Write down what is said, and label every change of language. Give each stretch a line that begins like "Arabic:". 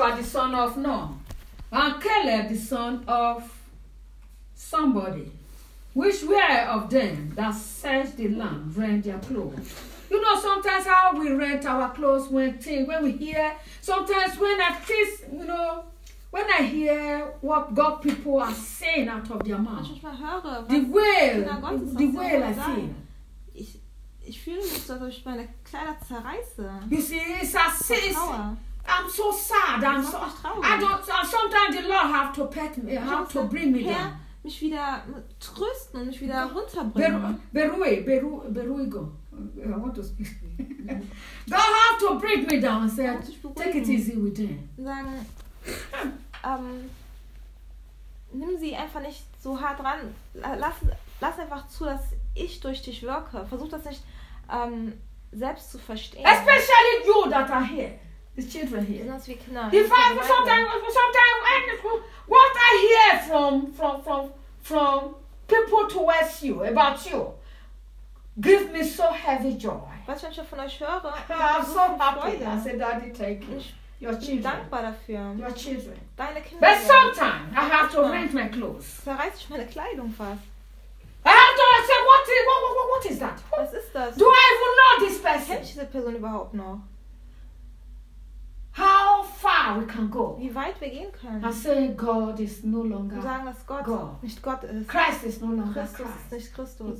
English: Joshua, the son of Nun, and Caleb, the son of somebody, which were of them that searched the land, rent their clothes. You know, sometimes how we rent our clothes when we hear, sometimes when at least, you know, when I hear what God people are saying out of their mouth, the way I feel.
German: Ich fühle mich, dass ich meine Kleider zerreiße.
English: You see, it's a sin. I'm so sad. I'm so
German: traurig.
English: I don't. Sometimes the Lord have to pet me, have to bring me down.
German: Mich wieder trösten und mich wieder runterbringen.
English: Beruhigung. I want to speak. God have to bring me down and say, take it easy with them.
German: Sagen, nimm sie einfach nicht so hart ran. Lass einfach zu, dass ich durch dich wirke. Versuch das nicht selbst zu verstehen.
English: Especially you that are here. The children here.
German: Besonders wie Kinder.
English: Sometimes what I hear from people towards you, about you, give me so heavy joy.
German: Was ich schon von euch höre.
English: I'm so happy. I said, Daddy, take it. Your children.
German: Dankbar dafür.
English: Your children.
German: Deine Kinder.
English: But sometimes I have to rent my clothes.
German: Zerreiß ich meine Kleidung fast.
English: I have to ask him, what is that?
German: Was ist das?
English: Do I even know this person?
German: Kenn ich diese Person überhaupt noch?
English: How far we can go?
German: Wie weit wir gehen können?
English: I say God is no longer.
German: Wir sagen, dass Gott
English: God.
German: Nicht Gott ist.
English: Christ is no longer
German: Christus
English: Christ.
German: Christus ist nicht Christus.